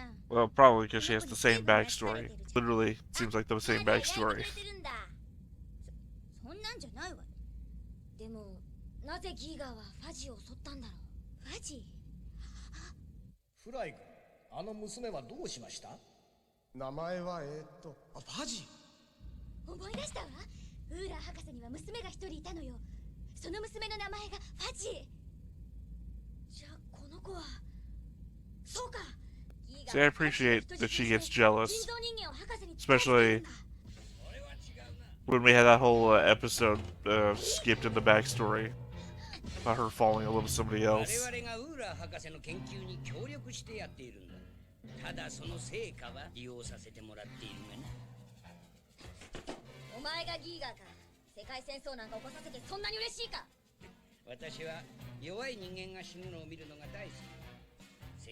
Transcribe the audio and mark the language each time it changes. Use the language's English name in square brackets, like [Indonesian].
[English] Well, probably because she has the same backstory. Literally, seems like the same backstory. [Japanese] そんなんじゃないわ。でも、なぜギーガーはファジを襲ったんだろう。ファジ？フライ君、あの娘はどうしました？名前はファジ。思い出したわ。ウーラー博士には娘が一人いたのよ。その娘の名前がファジ。じゃあこの子は。そうか。 [English] See, I appreciate that she gets jealous, especially when we had that whole episode skipped in the backstory about her falling in love with somebody else. [Japanese] ただその成果は利用させてもらっているがな。お前がギーガーか。世界戦争なんか起こさせてそんなに嬉しいか。私は弱い人間が死ぬのを見るのが大好き。